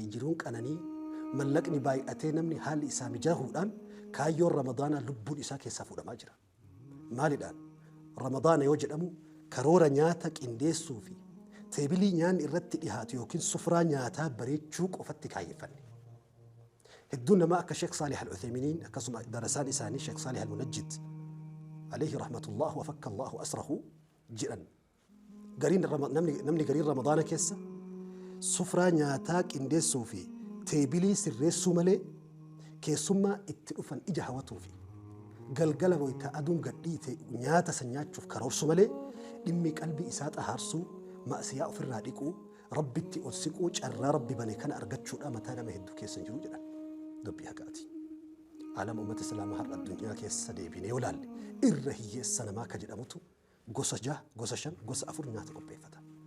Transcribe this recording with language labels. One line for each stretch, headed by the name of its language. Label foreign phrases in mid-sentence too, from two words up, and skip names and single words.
Oromo: jiruun qananii mallaqni baay'atee namni haalli isaa mijaahuudhaan kaayyoon ramadaanaa lubbuun isaa keessaa fuudhamaa jira maalidhaan ramadaana yoo jedhamu karoora nyaata qindeessuu fi teebilii nyaanni irratti dhihaatu yookiin sufraa nyaataa bareechuu qofatti kaayyeffanne hedduun namaa akka Sheekh Saalih Al-Uthayminiin akkasuma darasaan isaanii Sheekh Saalih Al-Munajjid
Arabic: عليه رحمة الله وفك الله أسره
Oromo: jedhan namni gariin ramadaana keessa sufraa nyaataa qindeessuu fi teebilii sirreessuu malee keessummaa itti dhufan ija hawatuu fi galgala wayita aduun gadhiite nyaata san nyaachuuf karoorsu malee dhimmi qalbii isaa xahaarsuu ma'siyaa ofirraa dhiquu rabbitti ol siquu carraa rabbi bane kana argachuudha mataa nama hedduu keessa jiru jedhan dubbii haqaati alama ummata islaamaa har'a addunyaa keessa deebinee yoo laalle irra hiyyeessa namaa ka jedhamutu gosa 6 gosa 5 gosa 4 nyaata qopheeffata